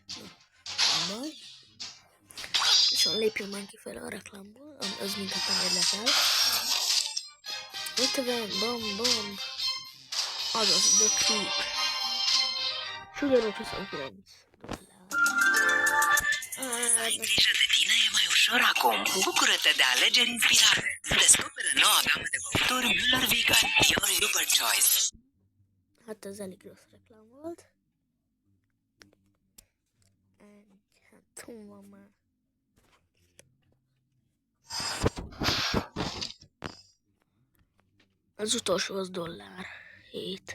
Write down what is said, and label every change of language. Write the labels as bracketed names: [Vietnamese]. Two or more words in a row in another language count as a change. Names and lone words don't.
[Hungarian] Nem baj. Viszont lépjünk már kifele a reklámból, az minket nem érdekel. 50, bam. Azaz, The Creep. És ugyanúgy 29 dollár. [Romanian] Ai grijă de tine e mai ușor acum. Bucură-te de alegeri inspirate. Descoperă noua gamă de băuturi Müller Vegan. [English] Your super choice. [Hungarian] Hát ez elég rossz reklám volt. Hát hol van már? Az utolsó az dollár. 7.